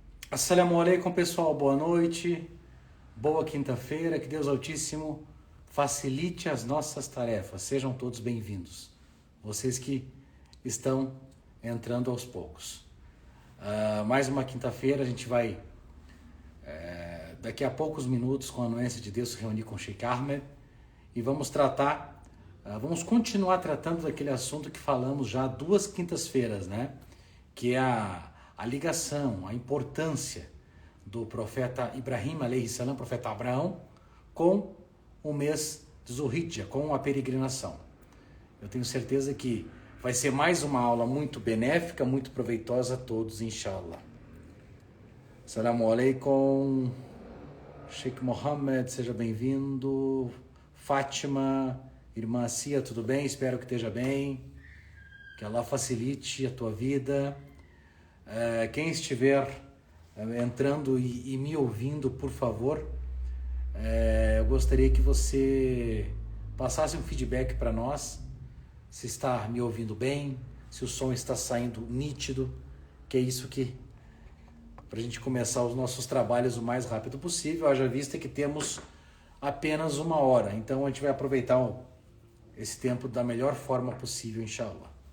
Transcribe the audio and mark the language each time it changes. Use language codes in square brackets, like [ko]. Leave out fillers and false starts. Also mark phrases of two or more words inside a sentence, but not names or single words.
[ar] السلام عليكم, [pt] pessoal, boa noite, boa quinta-feira, que Deus Altíssimo facilite as nossas tarefas, sejam todos bem-vindos, vocês que estão entrando aos poucos. Mais uma quinta-feira, a gente vai, daqui a poucos minutos, com a anuência de Deus, se reunir com Sheikh Ahmed e vamos vamos continuar tratando daquele assunto que falamos já 2 quintas-feiras, né? Que é a ligação, a importância do profeta Ibrahim, [ar] عليه السلام, [pt] profeta Abraão, com o mês de Zulhijjah, com a peregrinação. Eu tenho certeza que vai ser mais uma aula muito benéfica, muito proveitosa a todos, inshallah. [ar] السلام عليكم, Sheikh Mohammed, [pt] seja bem-vindo. Fátima, irmã Cia, tudo bem? Espero que esteja bem. Que Allah facilite a tua vida. Quem estiver entrando e me ouvindo, por favor, eu gostaria que você passasse um feedback para nós, se está me ouvindo bem, se o som está saindo nítido, que é isso que, para a gente começar os nossos trabalhos o mais rápido possível, haja vista que temos apenas 1 hora, então a gente vai aproveitar esse tempo da melhor forma possível, inshallah.